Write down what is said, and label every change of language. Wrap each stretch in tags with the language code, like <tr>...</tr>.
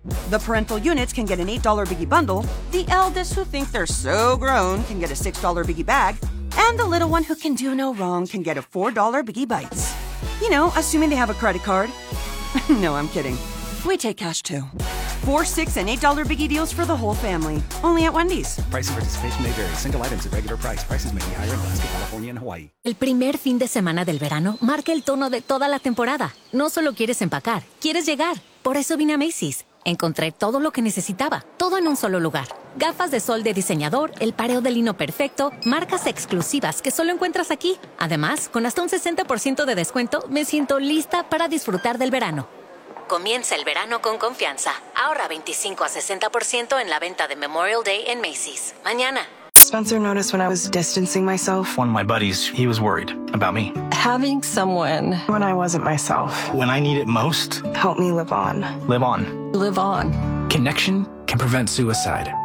<en>The parental units can get an $8 biggie bundle, the eldest who think they're so grown can get a $6 biggie bag, and the little one who can do no wrong can get a $4 biggie bites. You know, assuming they have a credit card. No, I'm kidding. We take cash too. $4, $6, and $8 biggie deals for the whole family. Only at Wendy's. Price and participation may vary. Single items at regular price. Prices may be higher in Alaska, California, and Hawaii.</en> <es>El primer fin de semana del verano marca el tono de toda la temporada. No solo quieres empacar, quieres llegar. Por eso vine a Macy's. Encontré todo lo que necesitaba, todo en un solo lugar. Gafas de sol de diseñador, el pareo de lino perfecto, marcas exclusivas que solo encuentras aquí. Además, con hasta un 60% de descuento, me siento lista para disfrutar del verano. Comienza el verano con confianza. Ahorra 25 a 60% en la venta de Memorial Day en Macy's. Mañana.</es> <en>Spencer noticed when I was distancing myself. One of my buddies, he was worried about me. Having someone when I wasn't myself. When I need it most. Help me live on. Live on. Live on. Connection can prevent suicide.</en>